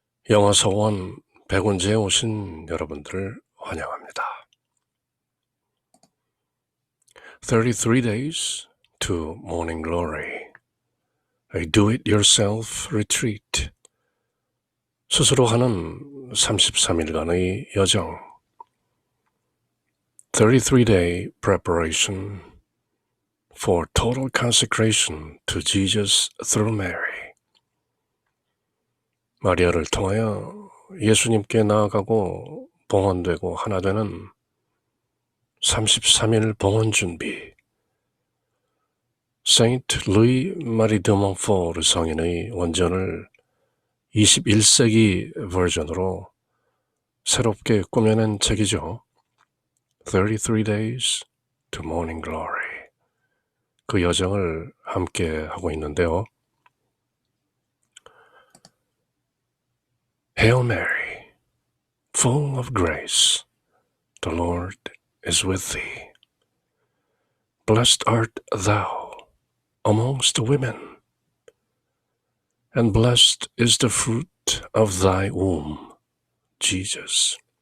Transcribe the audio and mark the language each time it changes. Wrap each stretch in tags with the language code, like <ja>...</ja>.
<ko>영어 서원 백운재에 오신 여러분들을 환영합니다.</ko> <en>33 Days to Morning Glory, a do-it-yourself retreat.</en> <ko>스스로 하는 33일간의 여정.</ko> <en>33-day preparation for total consecration to Jesus through Mary.</en> <ko>마리아를 통하여 예수님께 나아가고 봉헌되고 하나 되는 33일 봉헌 준비. Saint Louis Marie de Montfort 성인의 원전을 21세기 버전으로 새롭게 꾸며낸 책이죠.</ko> <en>33 Days to Morning Glory.</en> <ko>그 여정을 함께 하고 있는데요.</ko> <en>Hail Mary, full of grace, the Lord is with thee. Blessed art thou amongst women, and blessed is the fruit of thy womb, Jesus.</en>